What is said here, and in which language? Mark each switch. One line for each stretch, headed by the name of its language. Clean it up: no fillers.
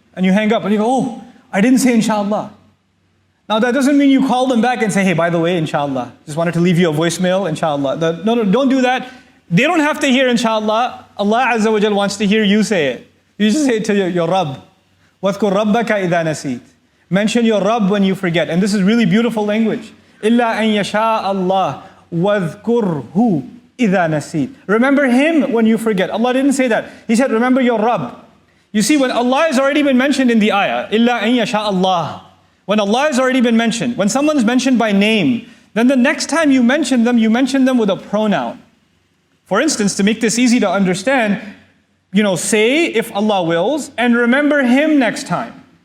English: And you hang up and you go, oh, I didn't say inshallah. Now that doesn't mean you call them back and say, hey, by the way, inshallah. Just wanted to leave you a voicemail, inshallah. No, don't do that. They don't have to hear inshallah. Allah Azza wa Jal wants to hear you say it. You just say it to your Rabb.
Arabic: وَاذْكُرْ رَبَّكَ إِذَا نَسِيتَ.
English: Mention your Rabb when you forget. And this is really beautiful language.
Arabic: إِلَّا أَن يَشَاءَ اللَّهُ وَاذْكُرْهُ إِذَا نَسِيتَ.
English: Remember Him when you forget. Allah didn't say that. He said, remember your Rabb. You see, when Allah has already been mentioned in the ayah,
Arabic: إِلَّا أَن يَشَاءَ اللَّهُ.
English: When Allah has already been mentioned, when someone's mentioned by name, then the next time you mention them with a pronoun. For instance, to make this easy to understand, say if Allah wills, and remember Him next time.